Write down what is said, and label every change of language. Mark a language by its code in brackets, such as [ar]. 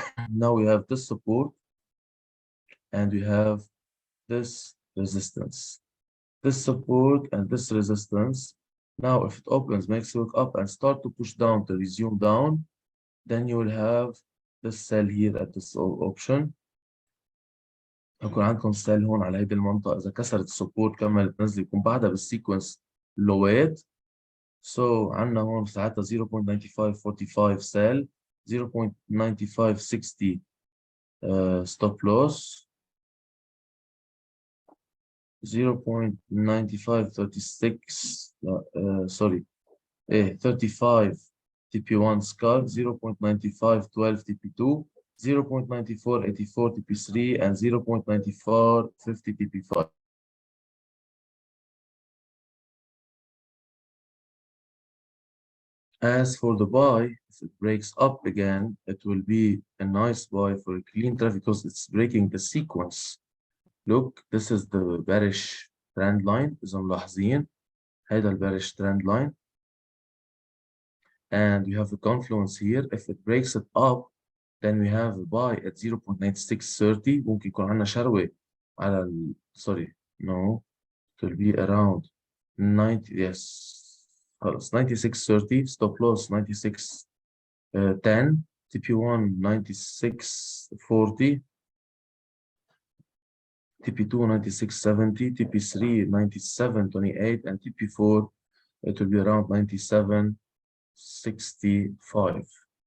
[en] Now we have this support and we have this resistance. This support and this resistance. Now, if it opens, makes it look up and start to push down to resume down, then you will have this sell here at this option. [ar] يكون عندكم سيل هون على هيدي المنطقة. إذا كسرت السبورت كملت نزل يكون بعدها بالسيكونس لوات. [en] So [ar] عندنا هون ساعتها [en] 0.9545 sell, 0.9560 stop loss، 0.9536 sorry 35 TP1 scalp, 0.9512 TP2, 0.9484 TP3, and 0.9450 TP5. As for the buy, if it breaks up again, it will be a nice buy for a clean traffic because it's breaking the sequence. Look, this is the bearish trend line. [ar] إذا ملاحظين هذا البيرش trend line. [en] And you have the confluence here. If it breaks it up, then we have a buy at 0.9630. [ar] ممكن يكون عندنا شروة على [en] sorry, no, it will be around 90, yes, [ar] خلاص [en] 9630, stop loss 9610, TP1 9640, TP2 9670, TP3 9728, and TP4 it will be around 9765.